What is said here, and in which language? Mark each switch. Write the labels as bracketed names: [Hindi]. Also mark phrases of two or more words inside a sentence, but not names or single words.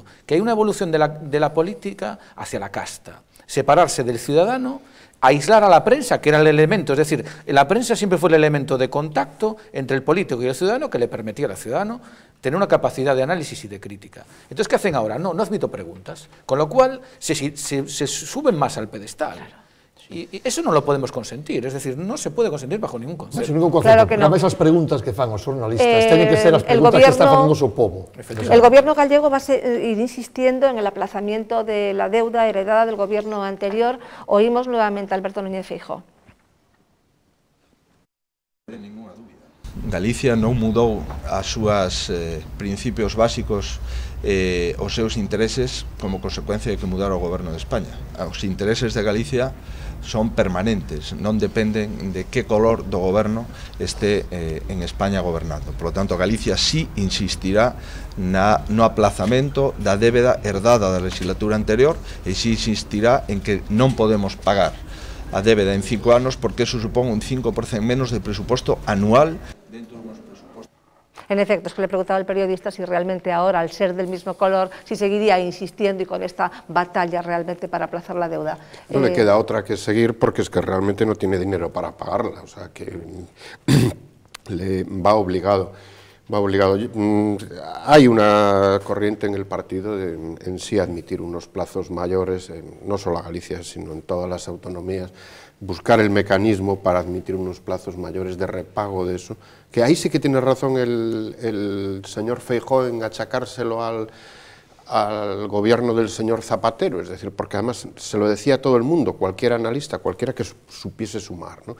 [Spanish] Que hay una evolución de la política hacia la casta, separarse del ciudadano, aislar a la prensa, que era el elemento, es decir, la prensa siempre fue el elemento de contacto entre el político y el ciudadano que le permitía al ciudadano tener una capacidad de análisis y de crítica. Entonces, ¿qué hacen ahora? No admito preguntas, con lo cual se suben más al pedestal. Y eso no lo podemos consentir, es decir, no se puede consentir bajo ningún concepto. Bajo ningún concepto. Claro que no. [Galician] Esas preguntas que fan os xornalistas teñen que ser as preguntas que está facendo o seu povo. [Spanish] El gobierno gallego va a ir insistiendo en el aplazamiento de la deuda heredada del gobierno anterior. Oímos nuevamente a Alberto Núñez Feijóo. [Galician] Galicia non mudou as súas principios básicos, os seus intereses como consecuencia de que mudara o goberno de España. Os intereses de Galicia son permanentes, non dependen de que color do goberno este en España gobernando. [Spanish] Por lo tanto, [Galician] Galicia sí insistirá no aplazamento da débeda herdada da legislatura anterior e sí insistirá en que non podemos pagar a débeda en 5 anos porque eso supón un 5% menos de presuposto anual dentro dos presupostos. [Spanish] En efecto, es que le preguntaba al periodista si realmente ahora, al ser del mismo color, si seguiría insistiendo y con esta batalla realmente para aplazar la deuda. No le queda otra que seguir porque es que realmente no tiene dinero para pagarla, o sea que le va obligado. Hay una corriente en el partido en sí admitir unos plazos mayores, no solo a Galicia, sino en todas las autonomías, buscar el mecanismo para admitir unos plazos mayores de repago de eso, que ahí sí que tiene razón el señor Feijóo en achacárselo al gobierno del señor Zapatero, es decir, porque además se lo decía a todo el mundo, cualquier analista, cualquiera que supiese sumar, ¿no?